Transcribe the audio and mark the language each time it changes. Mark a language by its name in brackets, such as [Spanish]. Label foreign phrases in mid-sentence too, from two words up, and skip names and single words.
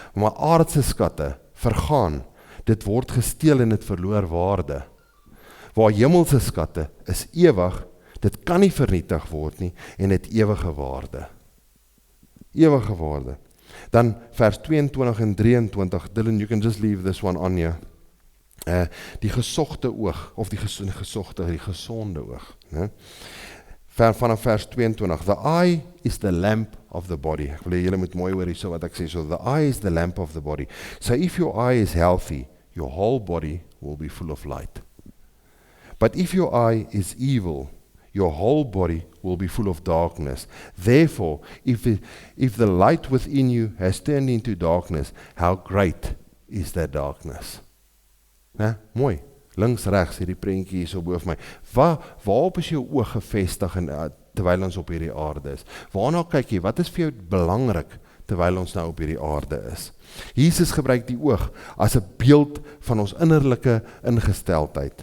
[Afrikaans] Maar aardse skatte vergaan, dit word gesteel en dit verloor waarde. Waar hemelse skatte is ewig, dit kan nie vernietig word nie, en het ewige waarde. Ewige waarde. Dan vers 22 en 23, Dylan, [English] you can just leave this one on here. [Afrikaans] Die gesogte oog, of die gesonde oog. Ne? Vanaf vers 22, [English] the eye is the lamp of the body. [Afrikaans] Ek wil julle moet mooi hoor hierso wat ek sê, [English] so the eye is the lamp of the body. So if your eye is healthy, your whole body will be full of light. But if your eye is evil, your whole body will be full of darkness. Therefore, if the light within you has turned into darkness, how great is that darkness? [Afrikaans] Ne? Mooi, links, rechts, hierdie prentjie hier so boven my. Waarop is jou oog gevestig terwyl ons op hierdie aarde is? Waarna kyk jy? Wat is vir jou belangrik terwyl ons nou op hierdie aarde is? Jesus gebruik die oog as 'n beeld van ons innerlike ingesteldheid.